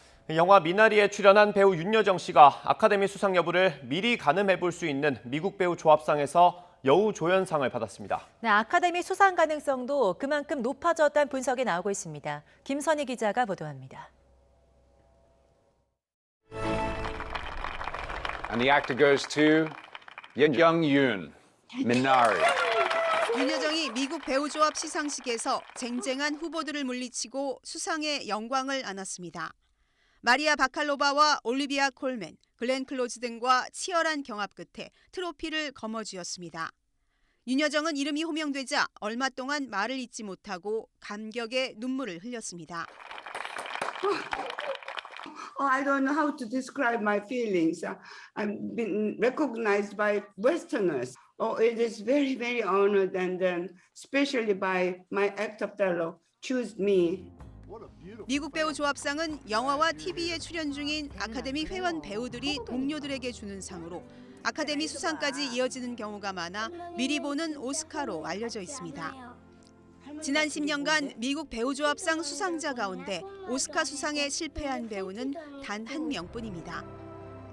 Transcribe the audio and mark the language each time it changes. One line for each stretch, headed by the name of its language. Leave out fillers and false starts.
Korean: 영화 미나리에 출연한 배우 윤여정 씨가 아카데미 수상 여부를 미리 가늠해 볼 수 있는 미국 배우 조합상에서 여우조연상을 받았습니다. 네, 아카데미 수상 가능성도 그만큼 높아졌다는 분석이 나오고 있습니다. 김선희 기자가 보도합니다.
English: And the actor goes to Young-yoon, Minari.
Korean: 윤여정이 미국 배우조합 시상식에서 쟁쟁한 후보들을 물리치고 수상의 영광을 안았습니다. 마리아 바칼로바와 올리비아 콜맨, 글렌 클로즈 등과 치열한 경합 끝에 트로피를 거머쥐었습니다. 윤여정은 이름이 호명되자 얼마 동안 말을 잇지 못하고 감격의 눈물을 흘렸습니다.
English: I don't know how to describe my feelings. I've been recognized by Westerners. It is very, very honored, and especially by my actor fellow choose me.
Korean: 미국 배우 조합상은 영화와 TV에 출연 중인 아카데미 회원 배우들이 동료들에게 주는 상으로 아카데미 수상까지 이어지는 경우가 많아 미리 보는 오스카로 알려져 있습니다. 지난 10년간 미국 배우조합상 수상자 가운데 오스카 수상에 실패한 배우는 단 한 명뿐입니다.